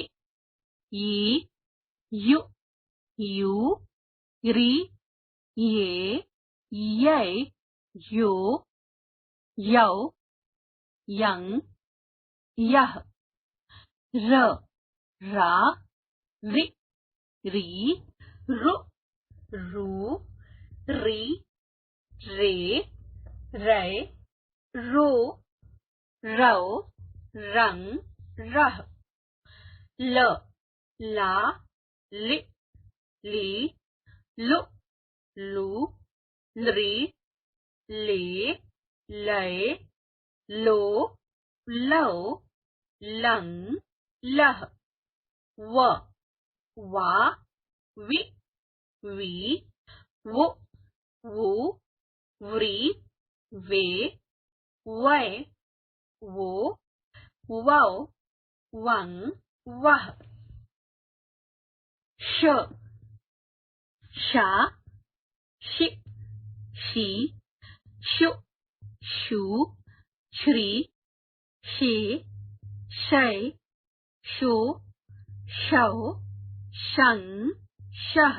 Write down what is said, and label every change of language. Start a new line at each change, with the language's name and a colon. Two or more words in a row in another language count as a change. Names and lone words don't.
Nepali: यी यु यू रि ये यै यो यौ यं यः र रा रि री रु रू री रे रै रो रौ रं रः ल ला लि ली लु लू लृ ले लै लो लौ लं लह व वा वि वी वु वू व्री वे वै वो वौ वं वः श शा शि शी शु शू श्री शे शै शो शौ शं शः